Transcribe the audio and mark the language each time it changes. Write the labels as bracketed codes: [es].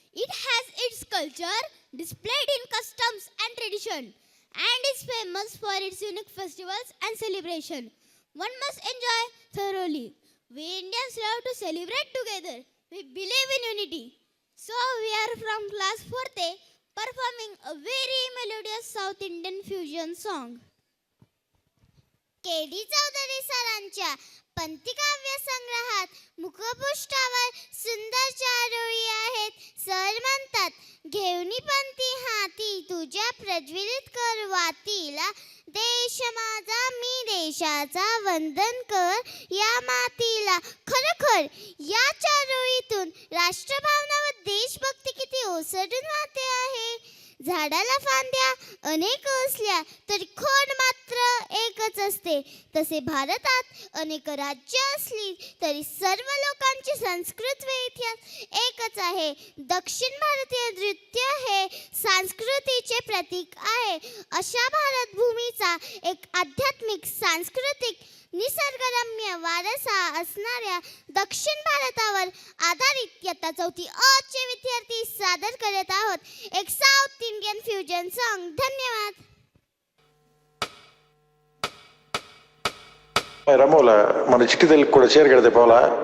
[en] It has its culture displayed in customs and tradition and is famous for its unique festivals and celebration. One must enjoy thoroughly. We Indians love to celebrate together. We believe in unity. So we are from class 4th performing a very melodious South Indian fusion song. [mr] K.D. Chaudhari सरांच्या पंक्तिकाव्य संग्रहात मुखपृष्ठावर सुंदर चार ओळी आहेत. Sir म्हणतात, घेऊनी पंथी हाती तुझ्या प्रज्वलित कर वातीला, देश माझा मी देशाचा वंदन कर या मातीला. खरोखर या चार ओळीतून राष्ट्रभावना व देशभक्ती किती ओसंडून वाहते आहे. झाडाला फांद्या अनेक असल्या तरी खोड मात्र एकच असते. तसे भारतात अनेक राज्य असली तरी सर्व लोकांची संस्कृत व इतिहास एकच आहे. दक्षिण भारतीय नृत्य हे संस्कृतीचे प्रतीक आहे. अशा भारत भूमीचा एक आध्यात्मिक सांस्कृतिक निसर्गरम्य वारसा असणाऱ्या दक्षिण भारतावर आधारित इयत्ता 4थी अ चे विद्यार्थी सादर करत आहोत एक साऊथ इंडियन फ्युजन सॉन्ग. धन्यवाद. [te] రమోల మన చిట్టి తల్లికి కూడా చీర కడితే పోలా.